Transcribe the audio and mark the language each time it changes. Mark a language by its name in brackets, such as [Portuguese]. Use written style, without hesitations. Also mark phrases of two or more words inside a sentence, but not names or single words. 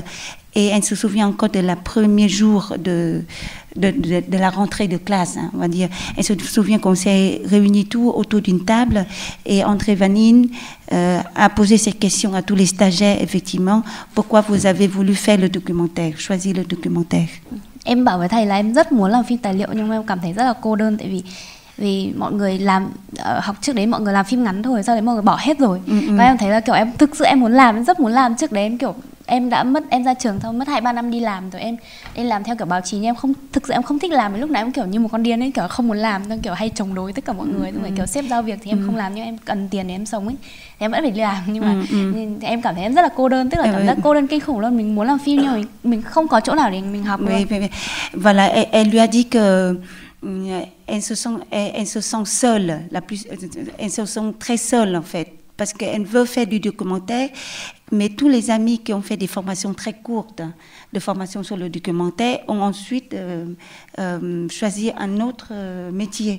[French] Et elle se souvient encore de la premier jour de la rentrée de classe, on va dire. Elle se souvient qu'on s'est réunis tous autour d'une table et André Vanin a posé cette question à tous les stagiaires, effectivement, pourquoi vous avez voulu faire le documentaire, choisir le documentaire. [Vietnamese] Em bảo với thầy là em rất muốn làm phim tài liệu, nhưng mà em cảm thấy rất là cô đơn, tại vì mọi người làm học trước đấy mọi người làm phim ngắn thôi, sau đấy mọi người bỏ hết rồi. Và em thấy là kiểu em thực sự em rất muốn làm. Trước đấy em kiểu em ra trường xong mất 2-3 năm đi làm rồi, em làm theo kiểu báo chí, nhưng thực sự em không thích làm. Lúc nào em kiểu như một con điên ấy, kiểu không muốn làm, kiểu hay chống đối tất cả mọi người, rồi kiểu sếp giao việc thì em không làm, nhưng em cần tiền để em sống ấy, thì em vẫn phải đi làm. Nhưng mà em cảm thấy em rất là cô đơn, tức là cảm giác cô đơn kinh khủng luôn. Mình muốn làm phim nhưng mà mình không có chỗ nào để mình học luôn. [French] Voilà, elle lui a dit que elles se sentent seules, elles se sentent très seules en fait, parce qu'elle veut faire du documentaire, mais tous les amis qui ont fait des formations très courtes, de formation sur le documentaire, ont ensuite choisi un autre métier.